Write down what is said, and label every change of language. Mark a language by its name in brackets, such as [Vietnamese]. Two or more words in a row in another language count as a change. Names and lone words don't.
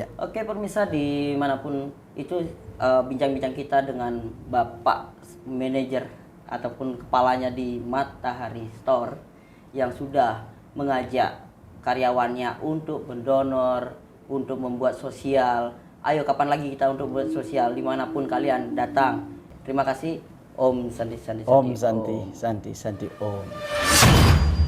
[Indonesian] Oke pemirsa dimanapun itu bincang-bincang kita dengan Bapak manajer ataupun kepalanya di Matahari Store yang sudah mengajak karyawannya untuk mendonor, untuk membuat sosial. Ayo kapan lagi kita untuk buat sosial dimanapun kalian datang. Terima kasih. [Sanskrit] Om Santi Santi Santi. Om Santi Santi Santi Om.